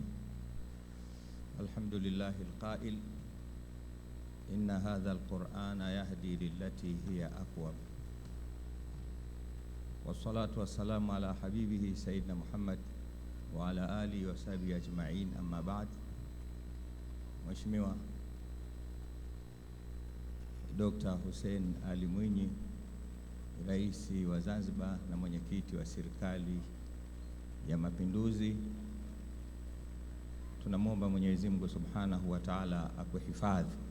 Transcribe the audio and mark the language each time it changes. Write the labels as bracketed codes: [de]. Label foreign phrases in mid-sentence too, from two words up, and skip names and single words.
[ar] الحمد لله القائل إن هذا القرآن يهدي للتي هي أقوم، والصلاة والسلام على حبيبه سيدنا محمد وعلى آله وصحبه أجمعين. أما بعد. [sw] Mheshimiwa Dr. Hussein Ali Mwinyi, Rais wa Zanzibar na mwenyekiti wa Serikali ya Mapinduzi, tunamwomba Mwenyezi Mungu [ar] سبحانه وتعالى [sw] akuhifadhi.